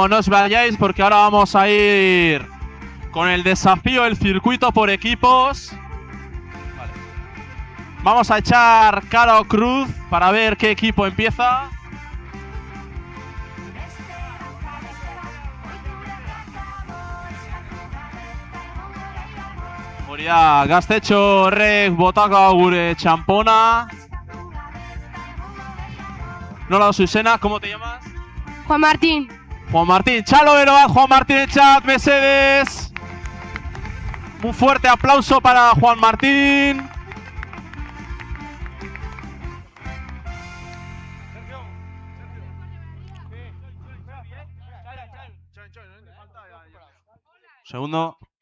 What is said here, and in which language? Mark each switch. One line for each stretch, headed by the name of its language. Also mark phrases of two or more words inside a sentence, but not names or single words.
Spanish: os vayáis porque ahora vamos a ir con el desafío, el circuito por equipos. Vale. Vamos a echar cara o cruz para ver qué equipo empieza.
Basque: Hori da, Gaztetxo horrek botaka gure txampona. Nola dozu izena,
Spanish: ¿cómo te llamas? Juan Martín. Juan Martín,
Basque: txalo bero bat,
Spanish: Juan Martín en chat, Mercedes. Un fuerte aplauso para Juan Martín. Segundo.